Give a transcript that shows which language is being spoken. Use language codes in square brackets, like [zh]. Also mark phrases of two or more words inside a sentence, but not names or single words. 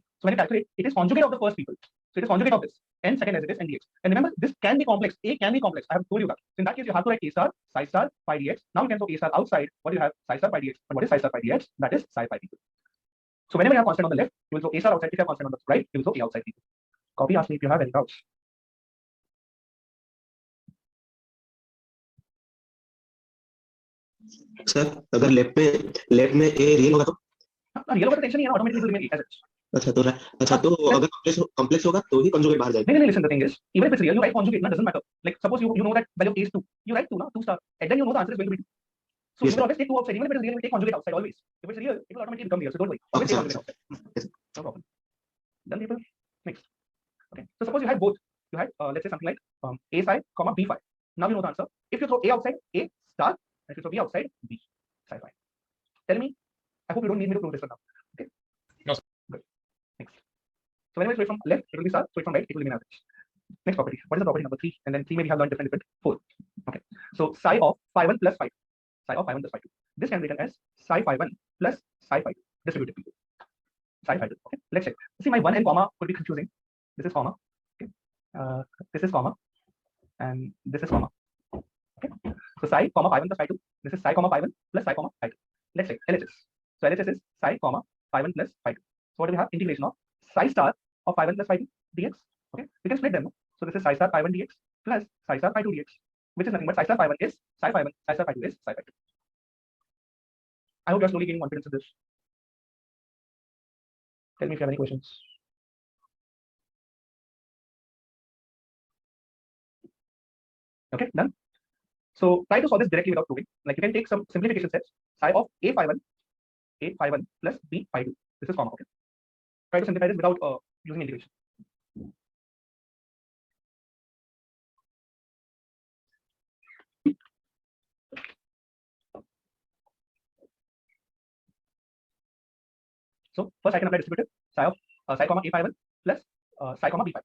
[en] So when you calculate, it is conjugate of the first people. So it is conjugate of this. And second as it is and dx. And remember, this can be complex. A can be complex. I have told you that. So in that case, you have to write a star, psi star, phi dx. Now you can throw a star outside. What do you have? Psi star, phi dx. And what is psi star, phi dx? That is psi phi people. So whenever you have constant on the left, you will throw a star outside. If you have constant on the right, you will throw a outside people. Copy, ask me if you have any doubts. [hi] सर अगर लेफ्ट में ए रियल होगा तो रियल होगा तो टेंशन नहीं है, [en] automatically will remain as it. [hi] अच्छा तो अगर कॉम्प्लेक्स होगा तो ही कंजुगेट बाहर जाएगा. नहीं, [en] listen, the thing is, even if it's real, you write conjugate, that doesn't matter. Like suppose you know that value of a is 2, you write 2 now, 2 star, and then you know the answer is going to be 2. So Yes, you will always take 2 outside. Even if it is real, you will take conjugate outside always. If it's real, it will automatically become real. So don't worry. Always take conjugate outside. Yes. No problem. Done, people. Next. Okay. So suppose you had both. You had let's say something like a psi comma b phi. Now you know the answer. If you throw a outside, a star, and if you throw b outside, b psi phi. Tell me. I hope you don't need me to prove this one now. Okay. No, sir. Good. Next. So whenever you throw it from left, it will be star. Throw it from right, it will remain average. Next property. What is the property number 3? And then 3 maybe have learned different. 4. Okay. So psi of phi 1 plus phi 2. Psi of phi 1 plus phi 2. This can be written as psi phi 1 plus psi phi 2. Distributed people. Psi phi 2. Okay. Let's check. See, my 1 and comma could be confusing. This is comma. Okay. This is comma. And this is comma. Okay. So psi comma phi 1 plus phi 2. This is psi comma phi 1 plus psi comma phi 2. Let's check LHS. So LHS is psi comma phi 1 plus phi 2. So what do we have? Integration of psi star of phi 1 plus phi 2 dx. Okay. We can split them. So this is psi star phi 1 dx plus psi star phi 2 dx, which is nothing but psi star phi 1 is psi phi 1, psi star phi 2 is psi phi 2. I hope you are slowly gaining confidence in this. Tell me if you have any questions. Okay, done. So try to solve this directly without proving. Like you can take some simplification steps. Psi of a phi 1 plus b phi 2. This is comma. Okay. Try to simplify this without using integration. So first I can apply distributive psi of psi comma a phi 1 plus psi comma b phi.